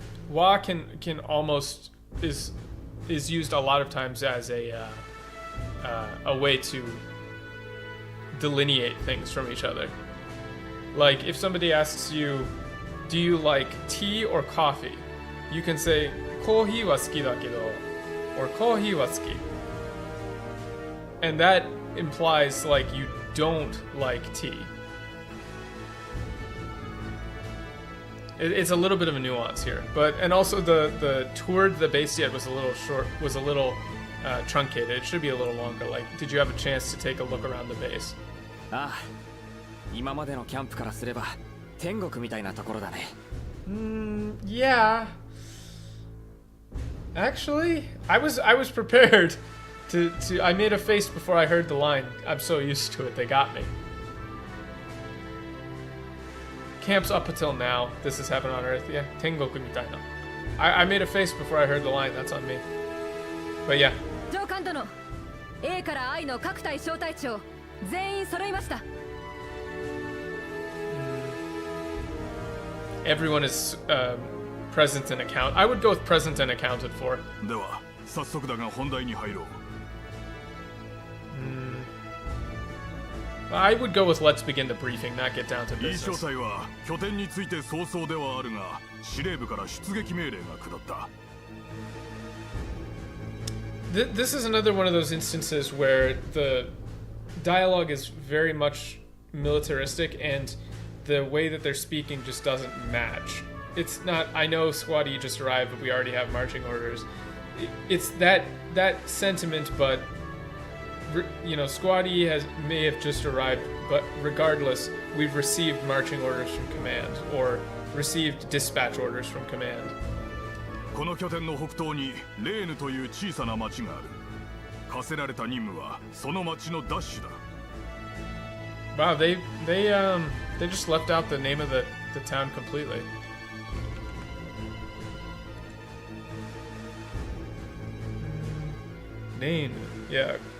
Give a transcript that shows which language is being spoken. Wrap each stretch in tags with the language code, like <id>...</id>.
<en>Wa can almost is used a lot of times as a way to delineate things from each other. Like if somebody asks you, do you like tea or coffee? You can say</en> <ja>コーヒーは好きだけど</ja> <en>or</en> <ja>コーヒーは好き.</ja> <en>And that implies like you don't like tea. It's a little bit of a nuance here, and also the toward the base yet was a little short, was a little truncated. It should be a little longer. Like, did you have a chance to take a look around the base?</en> <ja>ああ、今までのキャンプからすれば天国みたいなところだね。</ja> <en>Yeah. Actually, I was prepared to I made a face before I heard the line. I'm so used to it. They got me. Camps up until now. This has happened on Earth. Yeah,</en> <ja>Tengoku mitai na.</ja> <en>I made a face before I heard the line. That's on me. But yeah.</en> <ja>上官殿、A から I の各隊小隊長全員揃いました。</ja> <en>Everyone is present and account. I would go with present and accounted for.</en> <ja>では早速だが本題に入ろう。</ja> <en>I would go with let's begin the briefing, not get down to</en> <ja>いい</ja> <en>business.</en> <ja>詳細は拠点について早々ではあるが司令部から出撃命令が下った。</ja> <en>This is another one of those instances where the dialogue is very much militaristic and the way that they're speaking just doesn't match. It's not, I know Squad E just arrived, but we already have marching orders. It's that sentiment, but you know, Squad E may have just arrived, but regardless, we've received marching orders from command or received dispatch orders from command.</en> <ja>この拠点の北東にレーヌという小さな町がある。課せられた任務はその町の奪取だ。</ja> <en>Wow, they just left out the name of the town completely. Name, yeah.</en>